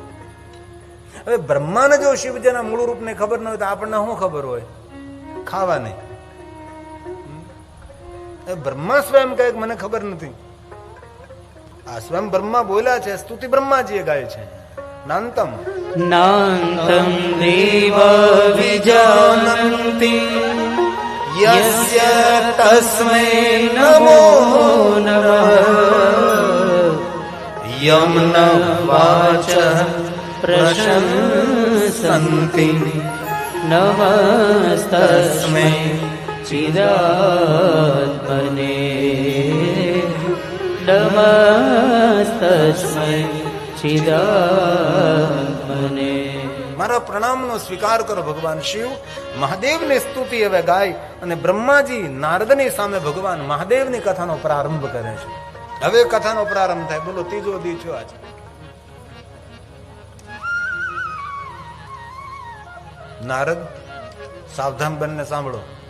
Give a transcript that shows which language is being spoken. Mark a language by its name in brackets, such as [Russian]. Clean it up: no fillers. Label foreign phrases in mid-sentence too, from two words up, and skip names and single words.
[Gujarati] હવે બ્રહ્માને જો શિવજીના મૂળ રૂપને ખબર ન હોય તો આપણને શું ખબર હોય? ખાવા નહીં. બ્રહ્મા સ્વયં કહે મને ખબર નથી. આ સ્વયં બ્રહ્મા બોલ્યા છે. સ્તુતિ બ્રહ્માજીએ ગાય છે. [Sanskrit] નાંતમ नान्तं देवा विजानन्ति यस्य तस्मै नमो नमः यं न वाचः प्रशंसन्ति नमस्तस्मै चिदात्मने नमस्तस्मै चिदात्मने. [Gujarati] મારા પ્રણામનો સ્વીકાર કરો ભગવાન શિવ. મહાદેવની સ્તુતિ હવે ગાય અને બ્રહ્માજી નારદની સામે ભગવાન મહાદેવની કથાનો પ્રારંભ કરે છે. હવે કથાનો પ્રારંભ થાય. બોલો, ત્રીજો દી છો આજે. નારદ, સાવધાન બનને સાંભળો.